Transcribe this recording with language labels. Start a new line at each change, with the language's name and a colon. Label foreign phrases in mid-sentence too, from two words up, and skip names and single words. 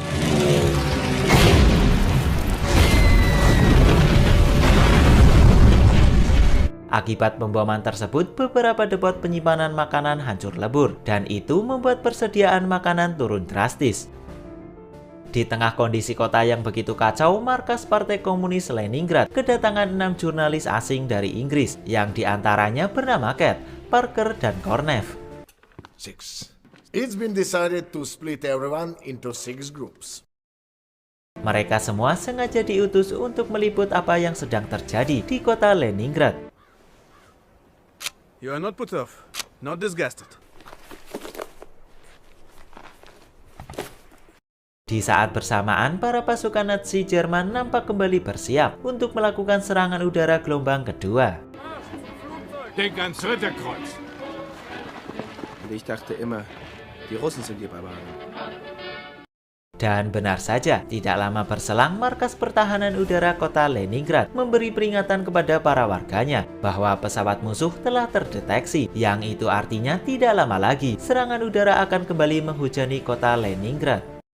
Indonesian: Akibat pemboman tersebut, beberapa depot penyimpanan makanan hancur lebur, dan itu membuat persediaan makanan turun drastis. Di tengah kondisi kota yang begitu kacau, markas Partai Komunis Leningrad kedatangan 6 jurnalis asing dari Inggris, yang diantaranya bernama Cat, Parker, dan Kornev.
English: It's been decided to split everyone into 6 groups.
Indonesian: Mereka semua sengaja diutus untuk meliput apa yang sedang terjadi di kota Leningrad.
English: You are not put off, not disgusted.
Indonesian: Di saat bersamaan, para pasukan Nazi Jerman nampak kembali bersiap untuk melakukan serangan udara gelombang kedua.
German: Denk ans Ritterkreuz. Und ich dachte immer, die Russen sind die Barbaren.
Indonesian: Dan benar saja, tidak lama berselang markas pertahanan udara kota Leningrad memberi peringatan kepada para warganya bahwa pesawat musuh telah terdeteksi, yang itu artinya tidak lama lagi serangan udara akan kembali menghujani kota Leningrad.